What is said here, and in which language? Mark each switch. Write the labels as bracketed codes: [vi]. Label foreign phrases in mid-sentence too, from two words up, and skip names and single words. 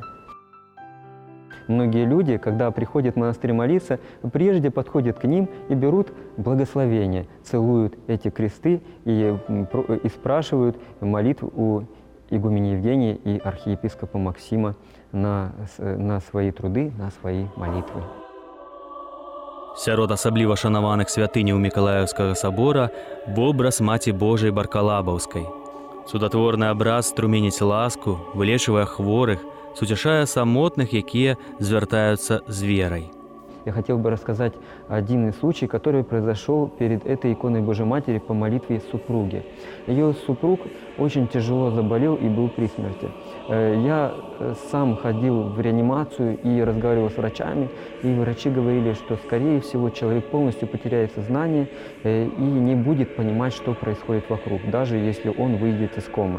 [ru] Многие люди, когда приходят в монастырь молиться, прежде подходят к ним и берут благословение, целуют эти кресты и спрашивают молитву у игумени Евгения и архиепископа Максима на свои труды, на свои молитвы. [be] Сярод асабліва шанаваных святыняў Мікалаеўскага собора вобраз Маці Божай Баркалабаўскай. Цудатворны абраз струменіць ласку, вылечвае хворых, суцяшае самотных, якія звяртаюцца з верай. [ru] Я хотел бы рассказать один случай, который произошел перед этой иконой Божьей Матери по молитве супруги. Ее супруг очень тяжело заболел и был при смерти. Я сам ходил в реанимацию и разговаривал с врачами, и врачи говорили, что, скорее всего, человек полностью потеряет сознание и не будет понимать, что происходит вокруг, даже если он выйдет из комы.